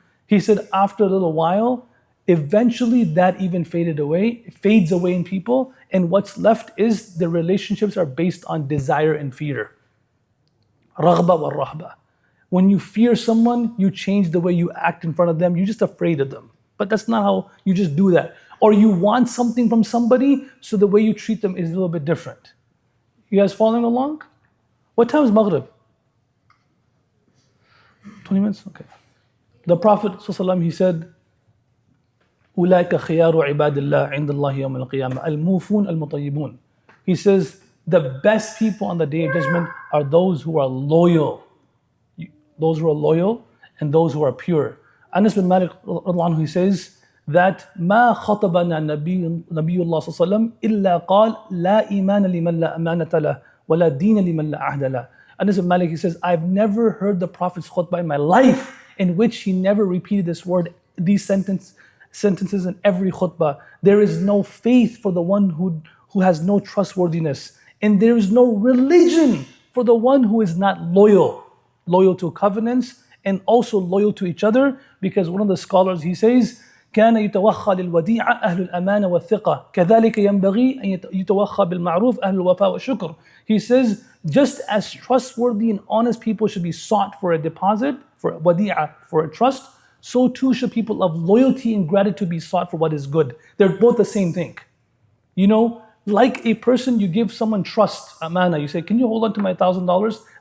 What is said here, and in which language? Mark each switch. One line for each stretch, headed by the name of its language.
English: He said after a little while, eventually that even fades away in people, and what's left is the relationships are based on desire and fear.
Arabic: Raghba wa rahba.
English: When you fear someone, you change the way you act in front of them. You're just afraid of them. But that's not how you just do that. Or you want something from somebody, so the way you treat them is a little bit different. You guys following along? What time is Maghrib? 20 minutes? Okay. The Prophet ﷺ, he said,
Arabic: أُولَٰئِكَ خِيَارُ عِبَادِ اللَّهِ عِنْدَ اللَّهِ يَوْمَ الْقِيَامَةِ الْمُوفُونَ الْمُطَيِّبُونَ.
English: He says, the best people on the Day of Judgment are those who are loyal. Those who are loyal and those who are pure. Anas bin Malik, he says that
Arabic: ما خطبنا نبي الله صلى الله عليه وسلم إلا قال لا إيمان لمن لا أمانة له ولا دين لمن لا عهد له.
English: Anas bin Malik, he says, I've never heard the Prophet's khutbah in my life in which he never repeated this word, these sentences in every khutbah. There is no faith for the one who has no trustworthiness, and there is no religion for the one who is not loyal to covenants and also loyal to each other. Because one of the scholars, he says,
Arabic: كان يتوخى للوديعة أهل الأمانة والثقة كذلك ينبغي أن يتوخى بالمعروف أهل الوفاء والشكر.
English: He says, just as trustworthy and honest people should be sought for a deposit, for a wadi'ah, for a trust, so too should people of loyalty and gratitude be sought for what is good. They're both the same thing. You know, like a person, you give someone trust, amana, you say, can you hold on to my $1,000?